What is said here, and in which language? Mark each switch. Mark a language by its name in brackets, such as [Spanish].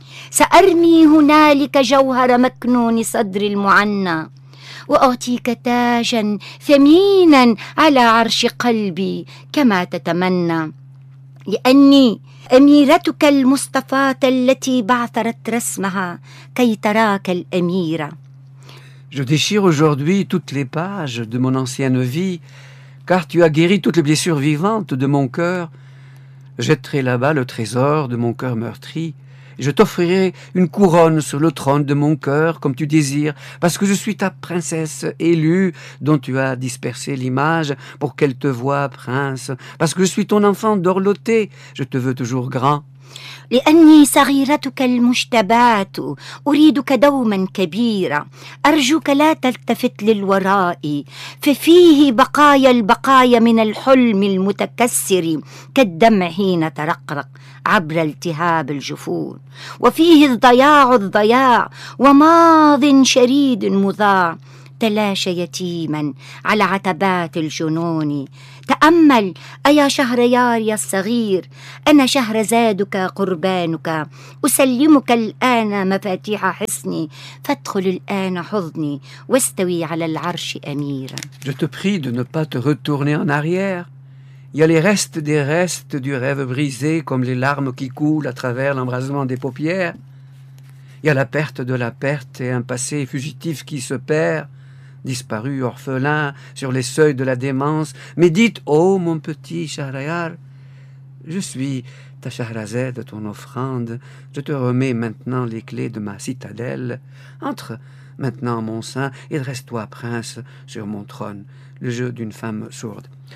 [Arabic] سأرمي هنالك جوهر مكنون صدر المعنى، وأعطيك تاجا ثمينا على عرش قلبي كما تتمنى. لأني أميرتك المصطفاة التي بعثرت رسمها كي تراك الأميرة. [French] Je déchire aujourd'hui toutes les pages de mon ancienne vie, car tu as guéri toutes les blessures vivantes de mon cœur. Jetterai là-bas le trésor de mon cœur meurtri. Je t'offrirai une couronne sur le trône de mon cœur, comme tu désires, parce que je suis ta princesse élue, dont tu as dispersé l'image pour qu'elle te voie, prince. Parce que je suis ton enfant dorloté, je te veux toujours grand. [Arabic] لأني صغيرتك المجتبات أريدك دوما كبيرة. أرجوك لا تلتفت للوراء، ففيه بقايا البقايا من الحلم المتكسر كالدمع حين ترقرق عبر التهاب الجفون. وفيه الضياع الضياع وماض شريد مضاع تلاشى يتيما على عتبات الجنون. تأمل أيا شهريار يا الصغير، أنا شهرزادك قربانك، أسلمك الآن مفاتيح حسني، فادخل الآن حضني واستوي على العرش أميرا. [French] Je te prie de ne pas te retourner en arrière. Il y a les restes des restes du rêve brisé, comme les larmes qui coulent à travers l'embrasement des paupières. Il y a la perte et un passé fugitif qui se perd. Disparu, orphelin, sur les seuils de la démence, médite, ô mon petit Shahrayar, je suis ta Shahrazade, ton offrande, je te remets maintenant les clés de ma citadelle, entre maintenant mon sein et dresse-toi, prince, sur mon trône, le jeu d'une femme sourde.